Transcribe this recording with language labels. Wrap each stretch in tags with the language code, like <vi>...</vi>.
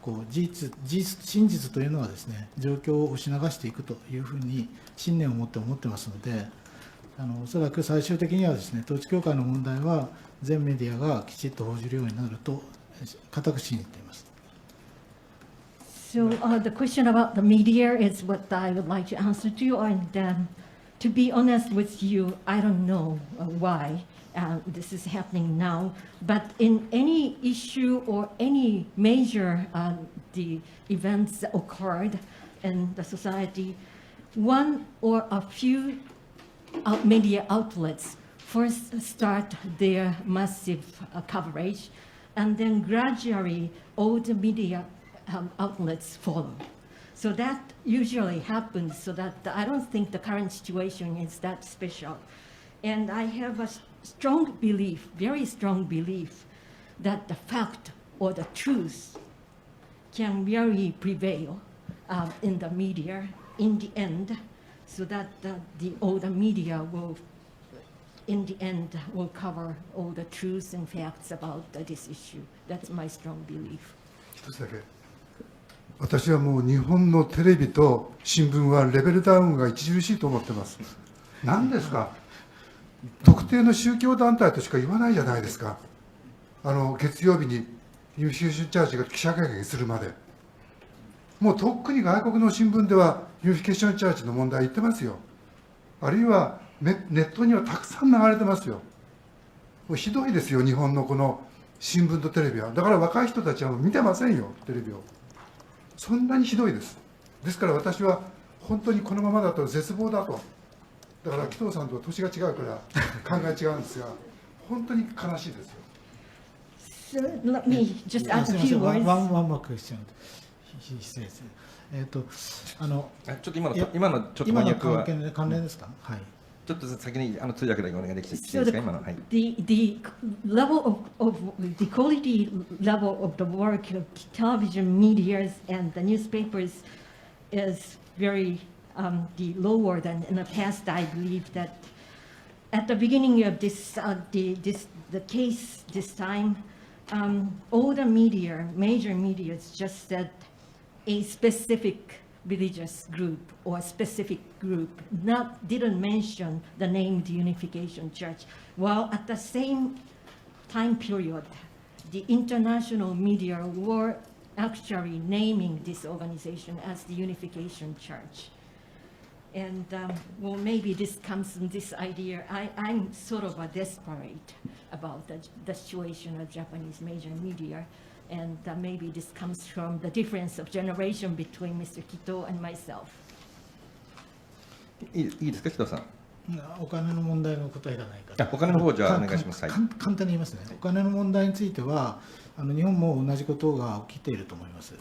<ja>真実というのはですね、状況を押し流していくというふうに信念を持って思ってますので、おそらく最終的にはですね、統一教会の問題は全メディアがきちっと報じるようになると固く信じています。</ja> <en>So the question about the media is what I would like to answer to you. And to be honest with you, I don't know why this is happening now. But in any issue or any major the events that occurred in the society, one or a few media outlets first start their massive coverage, and then gradually all the media outlets follow. So that usually happens, so that I don't think the current situation is that special. And I have a strong belief, very strong belief, that the fact or the truth can really prevail in the media in the end, so that all the media will, in the end, will cover all the truths and facts about this issue. That's my strong belief.</en> <ja>一つだけ、私はもう日本のテレビと新聞はレベルダウンが著しいと思ってます。何ですか、特定の宗教団体としか言わないじゃないですか。月曜日にユニフィケーションチャーチが記者会見するまで、もうとっくに外国の新聞ではユニフィケーションチャーチの問題言ってますよ。あるいはネットにはたくさん流れてますよ。もうひどいですよ、日本のこの新聞とテレビは。だから若い人たちは見てませんよ、テレビを。そんなにひどいです。ですから私は本当にこのままだと絶望だと。だから紀藤さんとは年が違うから考え違うんですが、本当に悲しいですよ。</ja> <en>So let me just add a few words. One more question. He says.</en> <ja>ちょっと今のちょっと翻訳は関連ですか？はい。ちょっと先に通訳だけお願いできていいです</ja> <en>So</en> <ja>か、今の。はい。</ja> <en>the level of the quality level of the work of television medias and the newspapers is very the lower than in the past. I believe that at the beginning of this the case this time, all the media, major media, just said a specific religious group or specific group, didn't mention the name the Unification Church, while at the same time period, the international media were actually naming this organization as the Unification Church. And well, maybe this comes from this idea. I'm sort of desperate about the situation of Japanese major media. And maybe this comes from the difference of generation between Mr. Kito and myself.</en> <ja>いいですか、紀藤さん。お金の問題の答えがないから。お金の方じゃあお願いします。簡単に言いますね。お金の問題については、日本も同じことが起きていると思います。</ja>